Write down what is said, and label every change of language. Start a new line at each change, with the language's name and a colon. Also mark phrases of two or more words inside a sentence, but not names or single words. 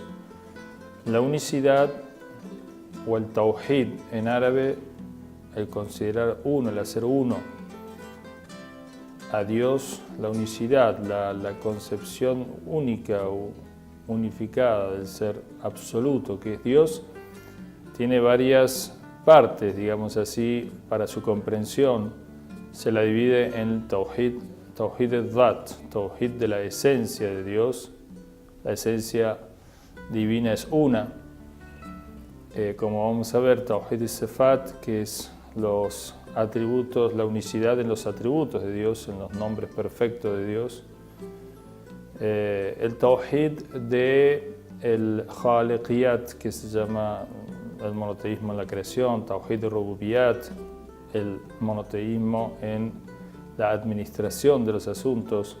Spanish: La unicidad o el tawhid en árabe, el considerar uno, el hacer uno a Dios, la unicidad, la concepción única o unificada del ser absoluto que es Dios, tiene varias partes, digamos así, para su comprensión. Se la divide en
Arabic: توحيد الذات,
Spanish: tawhid de la esencia de Dios. La esencia divina es una, como vamos a ver,
Arabic: توحيد الصفات,
Spanish: que es los atributos, la unicidad en los atributos de Dios, en los nombres perfectos de Dios. El tawhid de el khaliqiyat, que se llama el monoteísmo en la creación,
Arabic: توحيد الربوبية,
Spanish: el monoteísmo en la administración de los asuntos.